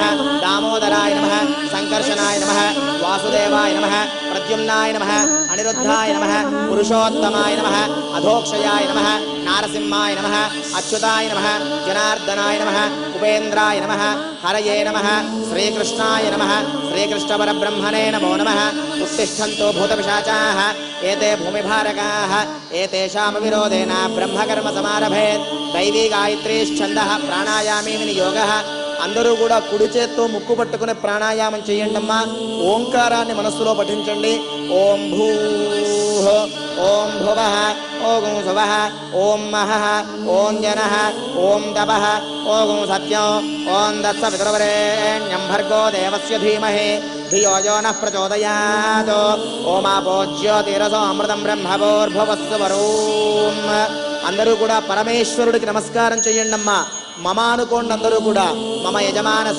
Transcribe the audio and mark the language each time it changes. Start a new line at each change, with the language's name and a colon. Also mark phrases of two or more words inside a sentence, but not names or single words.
Sanskrit: దామోదరాయ నమః. సంకర్షణాయ నమః. వాసుదేవాయ నమః. ప్రద్యుమ్నాయ నమః. అనిరుద్ధాయ నమః. పురుషోత్తమాయ నమః. అధోక్షయాయ నమః. నారసింహాయ నమః. అచ్యుతాయ నమః. జనార్దనాయ నమః. ఉపేంద్రాయ నమః. హరయే నమః. శ్రీకృష్ణాయ నమః. श्रीकृष्णपरब्रह्मणे नमो नमः उत्तिष्ठन्तो भूतपिशाचाः एते भूमिभारकाः एतेषामविरोधेन ब्रह्मकर्मसमारभेत् दैवी गायत्रीश्छन्दः प्राणायामी विनियोगः
Telugu: అందరూ కూడా కుడి చేత్తో ముక్కు పట్టుకునే ప్రాణాయామం చేయండి అమ్మా ఓంకారాన్ని మనస్సులో పఠించండి
Sanskrit: ఓం భూః ఓం భువః ఓం శువః ఓం మహః ఓం జనః ఓం తపః ఓం సత్యం ఓం దత్సవితుర్వరేణ్యం భర్గో దేవస్య ధీమహి ధియో యో నః ప్రచోదయాత్ ఓమాపో జ్యోతిరసో అమృతం బ్రహ్మభూర్భువస్సు వరుం
Telugu: అందరూ కూడా పరమేశ్వరుడికి నమస్కారం చేయండి అమ్మా మమ అనుకోండి అందరూ కూడా
Sanskrit: మమ యజమానస్య